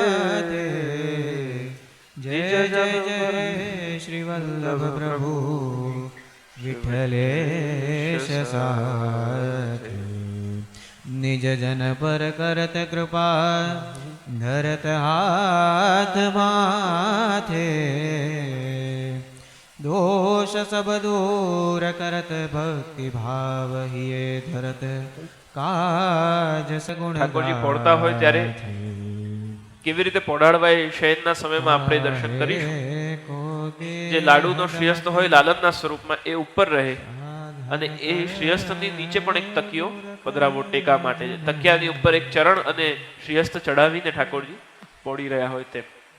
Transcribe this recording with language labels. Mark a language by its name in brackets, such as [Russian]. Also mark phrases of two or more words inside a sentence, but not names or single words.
[Hindi] जय जय जय श्री वल्लभ प्रभु विठ्ठले साथे. निज जन पर करत कृपा धरत हाथ माथे. दोष सब दूर करत भक्ति भाव हिये धरत काज सगुण. [Gujarati] ઠાકોરજી પોડતા હોય ત્યારે કેવી રીતે પોડાડવા એ શયનના સમયમાં આપણે દર્શન કરીશું. જે લાડુનો શ્રીહસ્ત હોય લાલનના સ્વરૂપમાં એ ઉપર રહે, અને એ શ્રીહસ્તની નીચે પણ એક તકિયો પધરાવો ટેકા માટે. તકિયાની ઉપર એક ચરણ અને શ્રીહસ્ત ચડાવીને ઠાકોરજી પોડી રહ્યા હોય તેમ.